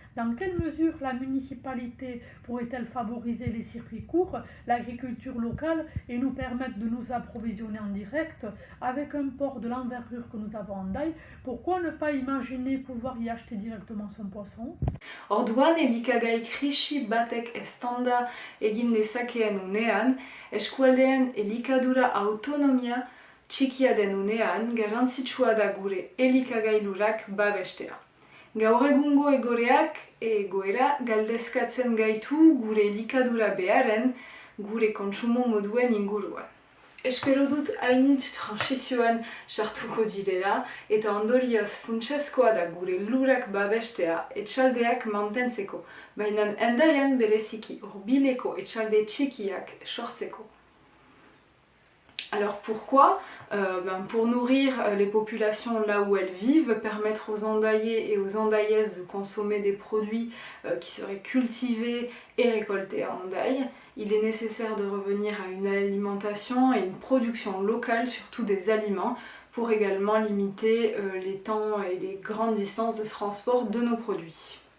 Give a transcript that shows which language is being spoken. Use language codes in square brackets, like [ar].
[fr] Dans quelle mesure la municipalité pourrait-elle favoriser les circuits courts, l'agriculture locale et nous permettre de nous approvisionner en direct avec un port de l'envergure que nous avons à Hendaye? Pourquoi ne pas imaginer pouvoir y acheter directement son poisson? [eu] Orduan elikagai krisi batek eztanda egin lezakeen unean, eskualdeen elikadura autonomia txikia den unean, garrantzitsua da gure elikagailurak babestea. Gaur egungo egoera galdezkatzen gaitu gure elikadura beharen, gure kontsumo moduen inguruan. Espero dut hainitz transizioan sartuko direla eta ondorioz funtsezkoa da gure lurak babestea etxaldeak mantentzeko, baina Hendaian bereziki hurbileko etxalde txikiak sortzeko. [fr] Alors pourquoi? Pour nourrir les populations là où elles vivent, permettre aux Hendaillais et aux Hendaillaises de consommer des produits qui seraient cultivés et récoltés à Hendaye. Il est nécessaire de revenir à une alimentation et une production locale, surtout des aliments, pour également limiter les temps et les grandes distances de transport de nos produits.